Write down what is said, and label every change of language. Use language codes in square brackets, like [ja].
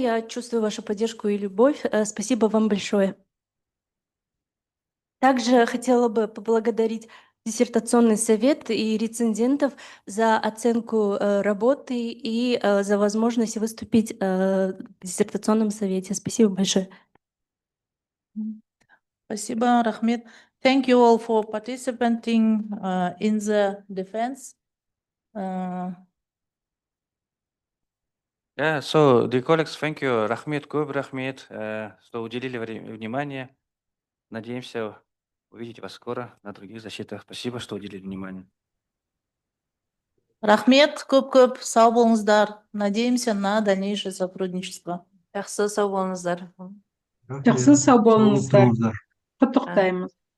[ru] Я чувствую вашу поддержку и любовь. Спасибо вам большое. Также хотела бы поблагодарить диссертационный совет и рецензентов за оценку работы и за возможность выступить в диссертационном совете. Спасибо большое. Спасибо, [kk] Рахмет. [en] Thank you all for participating in the defense. Yeah, so dear colleagues, thank you, [kk] Рахмет, Куб, Рахмет, [ru] что уделили внимание. Надеемся увидеть вас скоро на других защитах. Спасибо, что уделили внимание. [kk] Рахмет, көп-көп, сау болыңыздар. [ru] Надеемся на дальнейшее сотрудничество. [kk] Жақсы, сау болыңыздар. Жақсы сау болыңыздар. Құттықтаймыз.